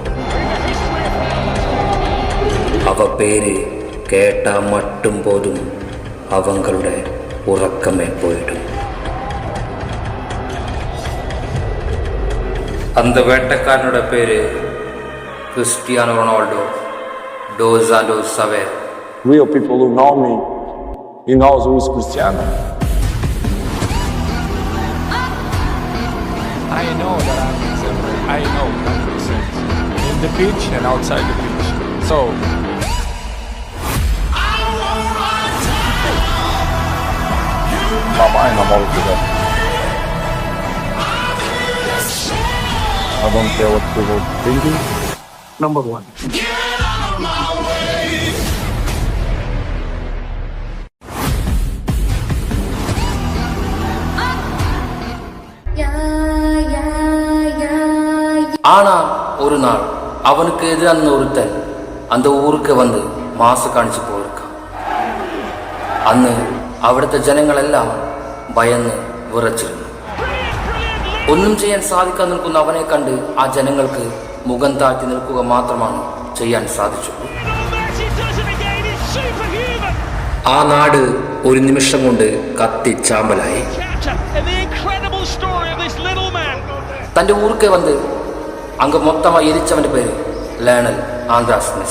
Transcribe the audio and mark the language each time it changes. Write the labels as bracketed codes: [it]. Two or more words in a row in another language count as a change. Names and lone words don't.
[ta] அவ பேரு கேட்டா மட்டும் போதும் அவங்களோட உறக்கமே போயிடும். அந்த வேட்டைக்காரனோட பேரு கிறிஸ்டியானோ ரொனால்டோ dos Santos Aveiro. [en] Real people who know me, he knows who is Cristiano. I know that I know 100% in the pitch and outside the pitch. So I know all of that. I don't care what people are thinking. Number one. [ta] ஆனா ஒரு நாள் அவனுக்கு எதிரான ஒருத்தன் அந்த ஊருக்கு வந்து மாசு காணிச்சு போயிருக்கான். [ml] അന്ന് അവിടുത്തെ ജനങ്ങളെല്ലാം ഭയന്ന് വിറച്ചിരുന്നു. ഒന്നും ചെയ്യാൻ സാധിക്കാൻ നിൽക്കുന്ന അവനെ കണ്ട് ആ ജനങ്ങൾക്ക് മുഖം താഴ്ത്തി നിൽക്കുക മാത്രമാണ് ചെയ്യാൻ സാധിച്ചുള്ളൂ. ആ നാട് ഒരു നിമിഷം കൊണ്ട് കത്തിച്ചാമ്പലായി. തൻ്റെ ഊർക്ക് വന്ന് அங்கே மொத்தமாக எரிச்சவன் பேர் லேனல் ஆந்திராஸ் மெஸ்ஸி.